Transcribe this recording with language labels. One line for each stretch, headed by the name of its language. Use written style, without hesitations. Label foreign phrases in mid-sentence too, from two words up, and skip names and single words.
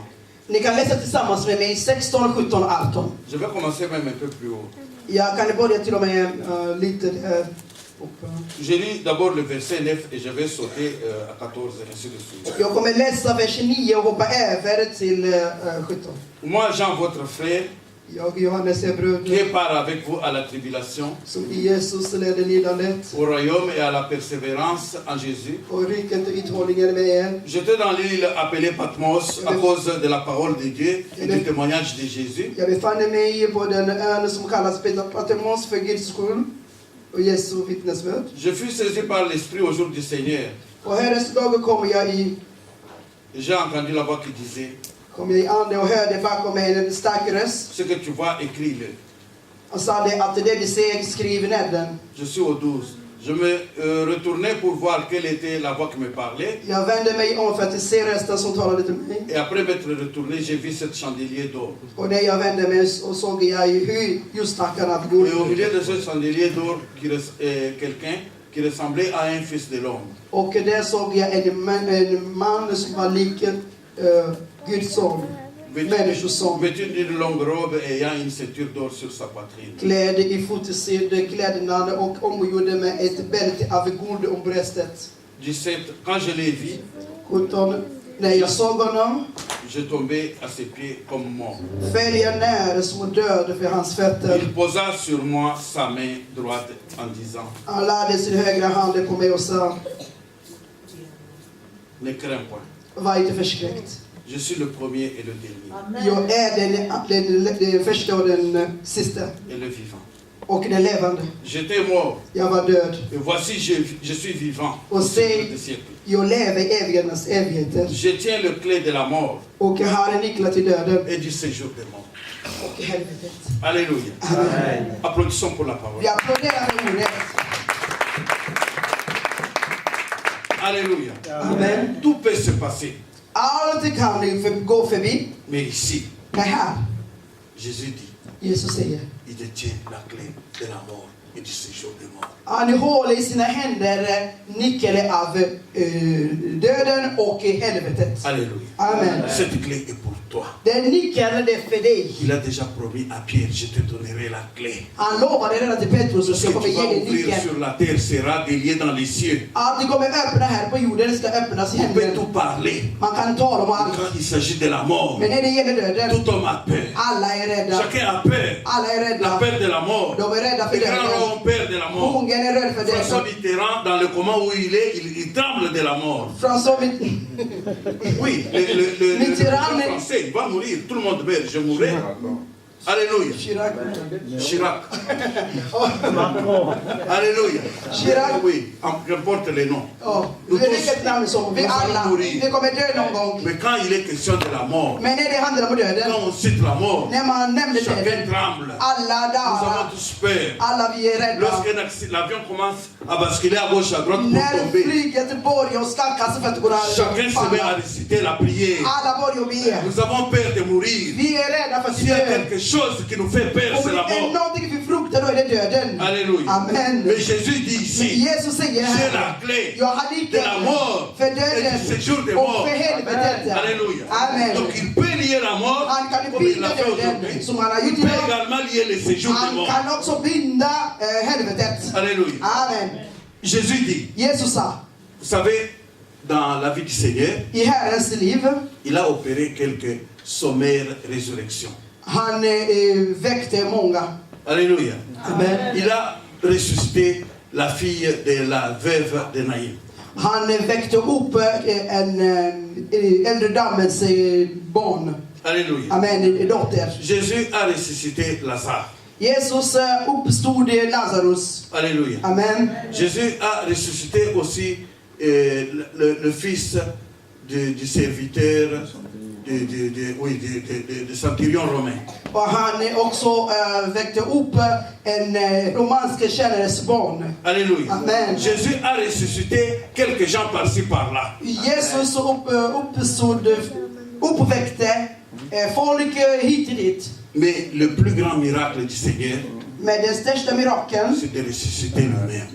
Swedish: Ni kan läsa tillsammans med mig 16, 17 och 18.
French: Je vais commencer même un peu plus haut.
Swedish: Jag kan börja till och med lite uppe.
French: Je lis d'abord le verset 9 et je vais sauter à 14 et ainsi de suite.
Swedish: Jag kommer läsa vers 9 och hoppa över till 17.
French: Moi, Jean, votre frère,
Swedish: Jag, Johannes, är
French: qui
Swedish: bröder
French: part avec vous à la tribulation,
Swedish: som i Jesus leder lidandet
French: au royaume et à la persévérance en Jésus.
Swedish: och riket och uthålligheten med er.
French: J'étais dans l'île appelée Patmos à cause de la parole de Dieu et du témoignage de Jésus.
Swedish: Jag befann mig på den ön som kallas Patmos för Guds skull och Jesu vittnesbörd.
French: Je fus saisi par l'Esprit au jour du Seigneur.
Swedish: Och Herrens dagar kom jag i
French: J'ai entendu la voix qui disait,
Swedish: ande och hörde bakom mig en stark röst.
French: ce que tu vois, écris-le.
Swedish: Han sa det att det du ser, skriv ner den.
French: Je suis au 12. Je me retournais pour voir quelle était la voix qui me parlait.
Swedish: Jag vände mig om för att se rösten som talade till mig.
French: Et après m'être retourné, j'ai vu cet chandelier d'or.
Swedish: Och när jag vände mig och såg jag hur ljusstakarna
French: Et au
Swedish: går.
French: milieu de ce chandelier d'or, quelqu'un qui ressemblait à un fils de l'homme.
Swedish: Och där såg jag en man som var lik Guds son. Människoson.
French: Vêtu d'une longue robe et ayant une ceinture d'or sur sa poitrine.
Swedish: Klädd i fotosydd klädnad och omgjorde med ett bälte av guld om bröstet.
French: 17. Quand je l'ai vu,
Swedish: 17. När jag såg honom
French: je tombais à ses pieds comme mort.
Swedish: föll jag ner som död för hans fötter.
French: Il posa sur moi sa main droite en disant,
Swedish: Han lade sin högra hand på mig och sa,
French: ne crains point.
Swedish: var inte förskräckt.
French: Je suis le premier et le dernier
Swedish: Jag är den första och den sista.
French: et le vivant.
Swedish: Och den levande.
French: J'étais mort
Swedish: Jag var död.
French: et voici je suis vivant
Swedish: Och
French: au
Swedish: se,
French: siècle des siècles.
Swedish: jag lever i evigheternas evigheter.
French: Je tiens le clé de la mort
Swedish: Och jag har en nycklar till döden
French: et du séjour des morts.
Swedish: och helvetet.
French: Alléluia. Amen. Applaudissons pour la parole.
Swedish: Vi applåderar med ordet.
French: Alléluia. Amen. Tout peut se passer.
Swedish: Allt kan ni gå förbi.
French: Mais ici,
Swedish: Men här,
French: Jésus dit,
Swedish: Jesus säger,
French: il détient la clé de la mort et du séjour des morts.
Swedish: han håller i sina händer nyckeln av döden och helvetet.
French: Alléluia. Amen. Cette clé est pour toi.
Swedish: Den nyckeln är för dig.
French: Il a déjà promis à Pierre, je te donnerai la clé.
Swedish: Han lovade redan till Petrus att
French: Ce
Swedish: jag
French: que
Swedish: kommer
French: tu vas
Swedish: ge dig
French: ouvrir
Swedish: nyckeln.
French: sur la terre sera délié dans les cieux.
Swedish: Att det kommer öppna här på jorden, det ska öppnas i
French: On peut
Swedish: himlen.
French: tout parler.
Swedish: Man kan tala om allt.
French: Quand il s'agit de la mort,
Swedish: Men när det gäller döden,
French: tout homme a peur.
Swedish: alla är rädda.
French: Chacun a peur.
Swedish: Alla är
French: La
Swedish: rädda.
French: peur de la mort.
Swedish: De är rädda för
French: Les grands
Swedish: döden.
French: ont peur de la mort.
Swedish: Ungen är rädd för
French: François
Swedish: döden.
French: Mitterrand, dans le coma où il est, il tremble de la mort.
Swedish: François
French: Oui, le
Swedish: Mitterrand,
French: président français, il va mourir. Tout le monde meurt. Je mourrai. Alléluia. Chirac. Chirac. Macron. Alléluia. Chirac. Oui, qu'importe les noms. Oh, Nous
Swedish: vi är
French: tous-
Swedish: vilket namn som vi
French: nous allons
Swedish: alla,
French: mourir.
Swedish: vi kommer dö någon gång.
French: Mais quand il est question de la mort,
Swedish: Men när det handlar om döden,
French: quand on cite la mort,
Swedish: när man nämner
French: chacun
Swedish: döden,
French: tremble.
Swedish: alla
French: Nous avons
Swedish: darrar,
French: tous peur.
Swedish: alla vi är rädda.
French: L'avion commence à basculer à gauche, à droite pour
Swedish: När
French: tomber,
Swedish: flyget börjar skaka så för att kunna
French: chacun se met à
Swedish: falla.
French: réciter la prière.
Swedish: Alla börjar be.
French: Nous avons peur de mourir.
Swedish: Vi är rädda för att
French: S'il y a
Swedish: dö.
French: quelque chose qui nous fait peur,
Swedish: Om
French: c'est
Swedish: det
French: la
Swedish: är
French: mort.
Swedish: någonting vi fruktar, då är det döden.
French: Alléluia. Amen. Mais Jésus dit ici,
Swedish: Jesus säger
French: j'ai la
Swedish: här,
French: clé
Swedish: jag har
French: de
Swedish: nyckeln
French: la mort
Swedish: för
French: et du
Swedish: döden
French: séjour des
Swedish: och
French: morts.
Swedish: för helvetet.
French: Alléluia. Amen. Donc il peut lier la mort
Swedish: Han kan
French: comme il
Swedish: binda
French: l'a fait
Swedish: döden
French: aujourd'hui.
Swedish: som han har
French: Il
Swedish: gjort
French: peut
Swedish: idag.
French: également lier le séjour des
Swedish: Han
French: morts.
Swedish: kan också binda helvetet.
French: Alléluia. Amen. Jésus dit,
Swedish: Jesus sa,
French: vous savez, dans la vie du Seigneur,
Swedish: i Herrens liv,
French: il a opéré quelques sommaires résurrections.
Swedish: han väckte många.
French: Alléluia. Amen. Il a ressuscité la fille de la veuve de Naïm.
Swedish: Han väckte upp en äldre dammens barn.
French: Alléluia.
Swedish: Amen, dotter.
French: Jésus a ressuscité Lazare.
Swedish: Jesus uppstod Lazarus.
French: Alléluia. Amen. Jésus a ressuscité aussi le fils du serviteur du centurion romain.
Swedish: Och han också väckte upp en romansk tjänares barn.
French: Alléluia. Amen. Jésus a ressuscité quelques gens par-ci par-là.
Swedish: Jesus uppväckte folk hit och dit.
French: Mais le plus grand miracle du Seigneur,
Swedish: Men den största mirakeln,
French: c'est de ressusciter lui-même.